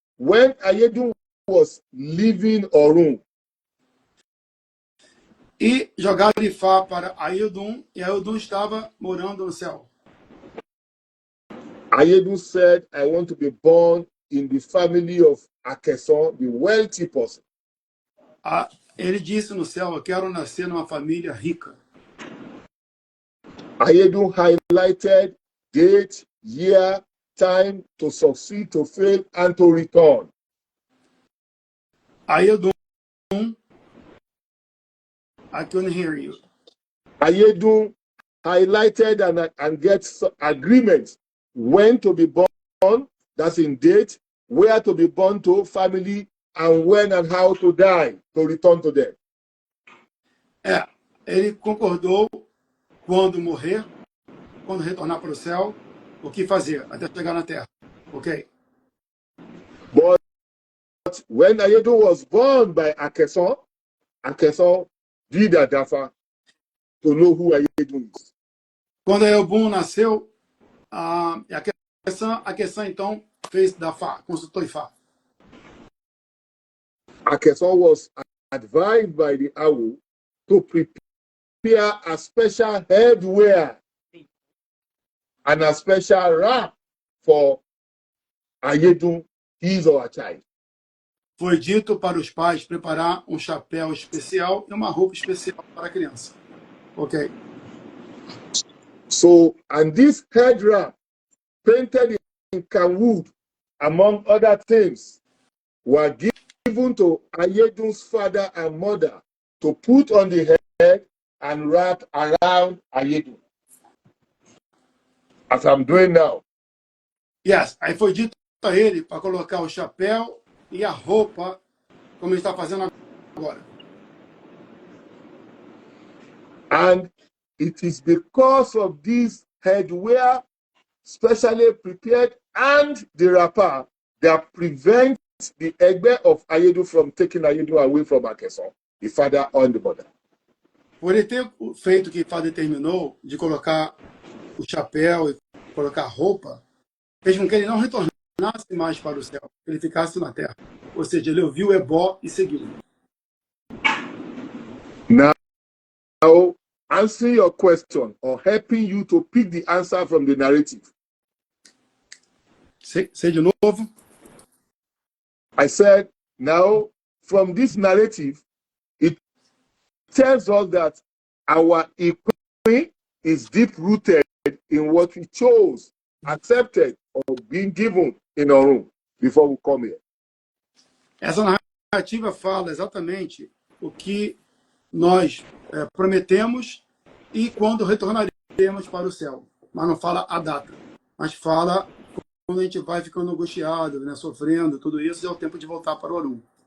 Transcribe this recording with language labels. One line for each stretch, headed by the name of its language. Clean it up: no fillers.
English: When Ayedun was leaving Orun,
Portuguese: e jogaram Ifá para Ayedun, e Ayedun estava morando no céu.
English: Ayedun said, I want to be born in the family of Akeson, the wealthy person.
Portuguese: Ele disse no céu, eu quero nascer numa família rica.
English: Ayedun highlighted date, year, time to succeed, to fail, and to return. Ayedun, I couldn't hear you. Ayedun highlighted and gets agreements when to be born, that's in date, where to be born to, family, and when and how to die, to return to them.
Portuguese: Ele concordou quando morrer, quando retornar para o céu, o que fazer até chegar na Terra, ok?
English: But when Ayedun was born by Akeson did a dafa to know who Ayedun is.
Portuguese: Quando Ayedun nasceu, a Akesan então fez Dafá, consultou Ifá.
English: Akeson was advised by the Awu to prepare a special headwear and a special wrap for Ayedun, his or her child.
Portuguese: Foi dito para os pais preparar um chapéu especial e uma roupa especial para a criança. Ok?
English: So, and this head wrap, painted in Kanwood, among other things, were given to Ayedun's father and mother to put on the head and wrap around Ayedun, as I'm doing now. Yes,
Portuguese: aí foi dito a ele para colocar o chapéu e a roupa, como ele está fazendo agora.
English: And it is because of this headwear, specially prepared, and the wrapper that prevents the Egbe of Ayedun from taking Ayedun away from Akeson, the father and the mother.
Portuguese: Por ele ter feito o que Ifá determinou, de colocar o chapéu e colocar a roupa, fez com que ele não retornasse mais para o céu, que ele ficasse na terra. Ou seja, ele ouviu o ebó e seguiu.
English: Now, answering your question or helping you to pick the answer from the narrative.
Portuguese: Sei de novo.
English: I said, now, from this narrative, it tells us that our equity is deep-rooted in what we chose, accepted, or being given in our room before we come here.
Portuguese: Essa narrativa fala exatamente o que nós prometemos e quando retornaremos para o céu. Mas não fala a data, mas fala quando a gente vai ficando angustiado, né, sofrendo, tudo isso é o tempo de voltar para o Orum.